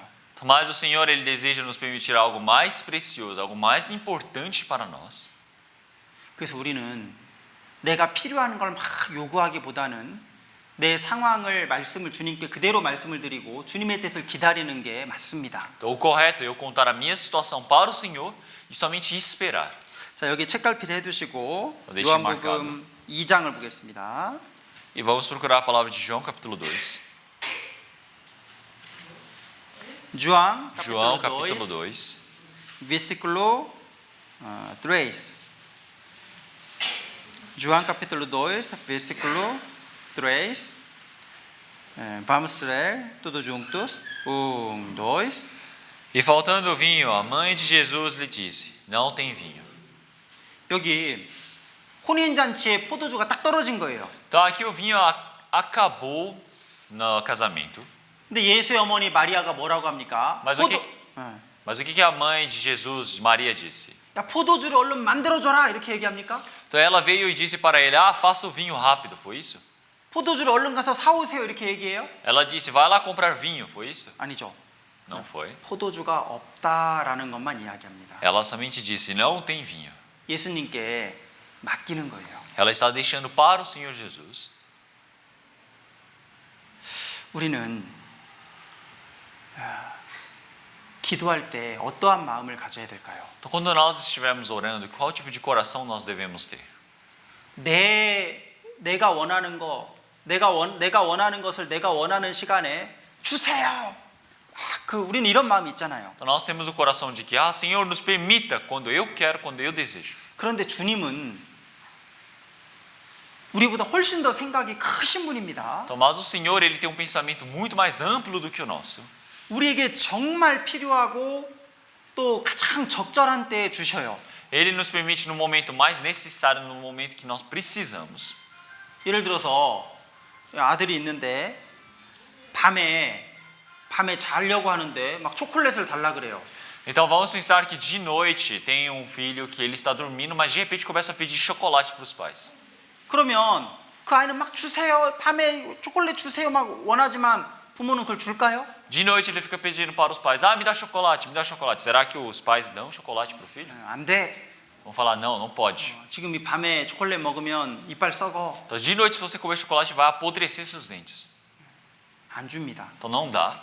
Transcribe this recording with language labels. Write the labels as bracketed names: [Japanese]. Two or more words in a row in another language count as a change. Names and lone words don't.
[Portuguese] Mas o Senhor ele deseja nos permitir algo mais precioso, algo mais importante para nós. [Korean] 그래서 우리는 내가 필요한 걸 막 요구하기보다는 내 상황을 말씀을 주님께 그대로 말씀을 드리고 주님의 뜻을 기다리는 게 맞습니다. [Portuguese] Então o correto é eu contar a minha situação para o Senhor e somente esperar. [Korean] 자, 여기 책갈피를 해두시고 [Portuguese] deixe [Korean] 요한복음 2장을 보겠습니다. [Portuguese] E vamos procurar a palavra de João capítulo 2. João João capítulo capítulo 2, 2. versículo 3. João capítulo 2, versículo 3. Vamos ler todos juntos. 1, 2. E faltando vinho, a mãe de Jesus lhe disse: Não tem vinho. [Korean] 여기 혼인잔치에 포도주가 딱 떨어진 거예요. [Portuguese] Então aqui o vinho acabou no casamento. [Korean] 근데 예수의 어머니 마리아가 뭐라고 합니까? [Portuguese] Mas o que a mãe de Jesus, Maria, disse? [Korean] 야, 포도주를 얼른 만들어줘라 이렇게 얘기합니까? [Portuguese] Então ela veio e disse para ele: faça o vinho rápido, foi isso? [Korean] 포도주를 얼른 가서 사오세요 이렇게 얘기해요? [Portuguese] Ela disse: vai lá comprar vinho, foi isso? [Korean] 아니죠. [Portuguese] Não foi. [Korean] 포도주가 없다라는 것만 이야기합니다. [Portuguese] Ela somente disse: não tem vinho. [Korean] 예수님께 맡기는 거예요. [Portuguese] Ela está deixando para o Senhor Jesus. [Korean] 우리는 기도할 때 어떠한 마음을 가져야 될까요? [Portuguese] Então, quando nós estivermos orando, qual tipo de coração nós devemos ter? [Korean] 내가 원하는 거, 내가 원하는 것을 내가 원하는 시간에 주세요. 우리는 이런 마음이 있잖아요. [Portuguese] Então, nós temos o coração de que, Senhor, nos permita quando eu quero, quando eu desejo. [Korean] 그런데 주님은 우리보다 훨씬 더 생각이 크신 분입니다. [Portuguese] Então, mas o Senhor, ele tem um pensamento muito mais amplo do que o nosso. [Korean] 우리에게 정말 필요하고 또 가장 적절한 때에 주셔요. [Portuguese] Ele nos permite no momento mais necessário, no momento que nós precisamos. [Korean] 예를 들어서 아들이 있는데 밤에 자려고 하는데 막 초콜릿을 달라 그래요. [Portuguese] Então vamos pensar que de noite tem um filho que ele está dormindo, mas de repente começa a pedir chocolate para os pais. [Korean] 그러면 그 아이는 막 주세요. 밤에 초콜릿 주세요. 막 원하지만 부모는 그걸 줄까요? [Portuguese] De noite ele fica pedindo para os pais: me dá chocolate, me dá chocolate. Será que os pais dão chocolate para o filho? [Korean] 안 돼. [Portuguese] Vão falar: não, não pode. [Korean] 지금 이 밤에 초콜릿 먹으면 이빨 썩어. [Portuguese] Então de noite se você comer chocolate vai apodrecer seus dentes. [Korean] 안 줍니다. [Portuguese] Então não dá.